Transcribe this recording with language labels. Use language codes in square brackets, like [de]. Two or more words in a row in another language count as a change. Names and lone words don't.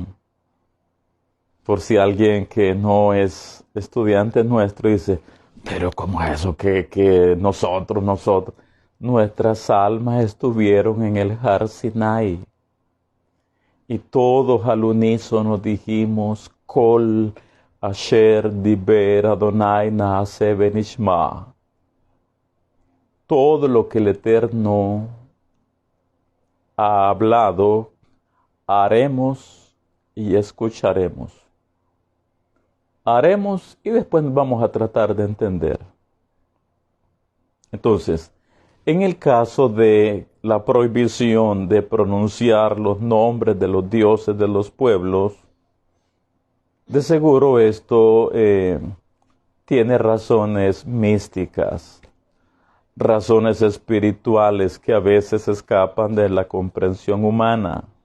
[es] Por si alguien que no es estudiante nuestro dice, pero ¿cómo es eso que nosotros? Nuestras almas estuvieron en el Har Sinai. Y todos al unísono dijimos, [he] כל אשר דבר אדני נעשה ונשמע. [es] Todo lo que el Eterno ha hablado, haremos y escucharemos. Haremos y después vamos a tratar de entender. Entonces, en el caso de la prohibición de pronunciar los nombres de los dioses de los pueblos, de seguro esto tiene razones místicas, razones espirituales que a veces escapan de la comprensión humana.